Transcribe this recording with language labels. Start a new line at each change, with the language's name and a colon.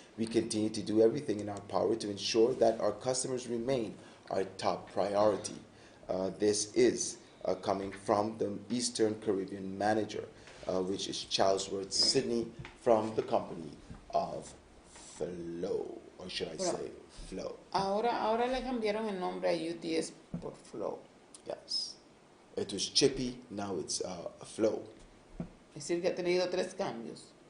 English: We continue to do everything in our power to ensure that our customers remain our top priority. This is coming from the Eastern Caribbean manager, which is Charles Worth Sydney, from the company of Flow, or should I say Flow?
Spanish: Ahora le cambiaron el nombre a UTS por Flow.
English: Yes. It was Chippy, now it's Flow.
Spanish: Es decir, que ha tenido 3 cambios.